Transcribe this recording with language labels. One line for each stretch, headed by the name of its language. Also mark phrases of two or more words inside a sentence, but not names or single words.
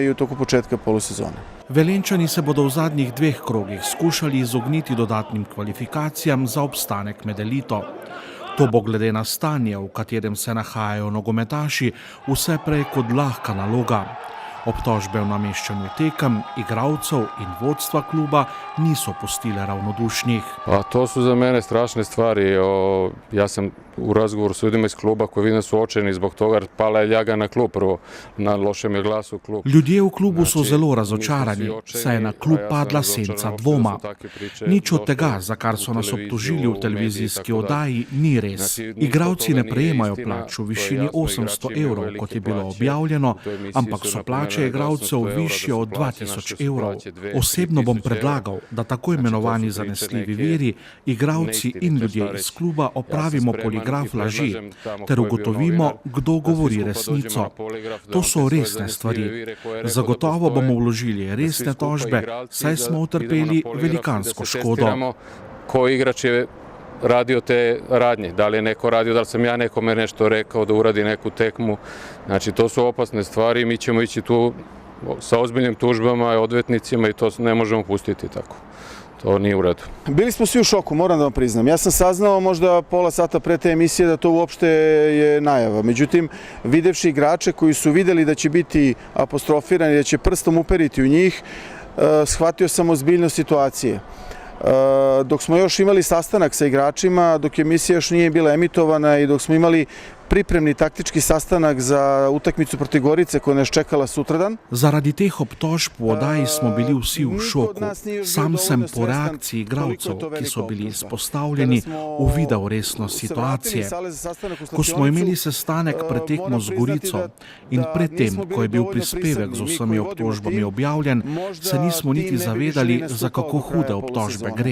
Slovenian: Velenjčani se bodo v zadnjih 2 krogih skušali izogniti dodatnim kvalifikacijam za obstanek med elito. To bo glede na stanje, v katerem se nahajajo nogometaši, vse prej kot lahka naloga. Obtožbe o nameščanju tekem, igralcev in vodstva kluba niso pustile ravnodušnih.
Serbian: To su za mene strašne stvari. Ja sam u razgovoru s ljudima iz kluba koji vidim su očajni zbog toga, jer pala je ljaga na klub, prvo na lošem je glasu klub.
Slovenian: Ljudje v klubu so zelo razočarani, saj je na klub padla senca dvoma. Nič od tega, za kar so nas obtožili v televizijski oddaji, ni res. Igralci ne prejemajo plač v višini 800 evrov, kot je bilo objavljeno, ampak so plače igralcev višje od 2000 evrov. Osebno bom predlagal, da tako imenovani zanesljivi viri, igralci in ljudje iz kluba opravimo poligraf laži, ter ugotovimo, kdo govori resnico. To so resne stvari. Zagotovo bomo vložili resne tožbe, saj smo utrpeli velikansko škodo.
Serbian: Ko igrač je radio te radnje, da li je neko radio, da li sam ja nekome nešto rekao da uradi neku tekmu. Znači, to su opasne stvari, mi ćemo ići tu sa ozbiljnim tužbama, odvetnicima i to ne možemo pustiti tako. To nije u redu. Bili smo svi u šoku, moram da vam priznam. Ja sam saznao možda pola sata pre te emisije da to uopšte je najava. Međutim, videvši igrače koji su videli da će biti apostrofirani, da će prstom uperiti u njih, shvatio sam ozbiljnost situacije. Dok smo još imali sastanak sa igračima, dok emisija još nije bila emitovana i dok smo imali pripremni taktički sastanak za utakmicu protiv Gorice koja nas čekala sutradan.
Slovenian: Zaradi teh obtožb v oddaji smo bili vsi v šoku. Sam sem po reakciji igralcev, ki so bili izpostavljeni, uvidel resnost situacije. Ko smo imeli sestanek pred tekmo z Gorico in predtem, ko je bil prispevek z vsemi obtožbami objavljen, se nismo niti zavedali, za kako hude obtožbe gre.